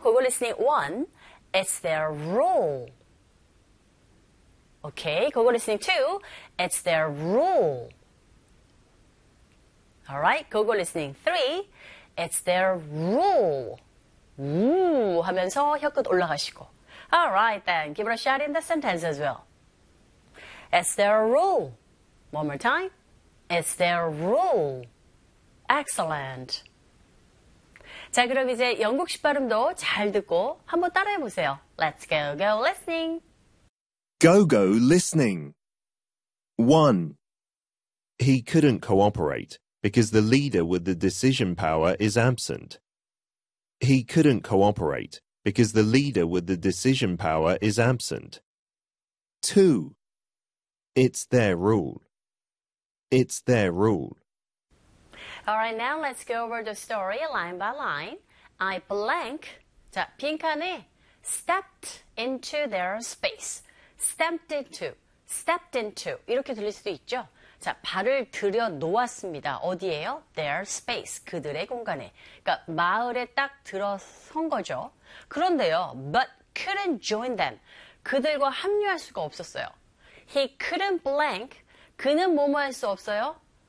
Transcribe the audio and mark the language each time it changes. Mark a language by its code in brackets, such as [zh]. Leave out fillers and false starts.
[en] Google listening 1. It's their rule. 오케이? Okay? Google listening 2. It's their rule. Alright, Google listening 3. It's their rule. [ko] 우 하면서 혀끝 올라가시고. [en] Alright then, give it a shot in the sentence as well. It's their rule. One more time. It's their rule. Excellent. [ko] 자, 그럼 이제 영국식 발음도 잘 듣고 한번 따라해 보세요. [en] Let's go, go listening. Go, go listening. 1. He couldn't cooperate because the leader with the decision power is absent. He couldn't cooperate because the leader with the decision power is absent. 2. It's their rule. It's their rule. Alright, now let's go over the story line by line. I blank, [ko] 자, 빈칸에 [en] stepped into their space. Stepped into, stepped into. [ko] 이렇게 들릴 수도 있죠. 자, 발을 들여 놓았습니다. 어디에요? [en] Their space, [ko] 그들의 공간에. 그러니까 마을에 딱 들어선 거죠. 그런데요, [en] but couldn't join them. [ko] 그들과 합류할 수가 없었어요. [en] He couldn't blank, [ko] 그는 뭐뭐 할 수 없어요?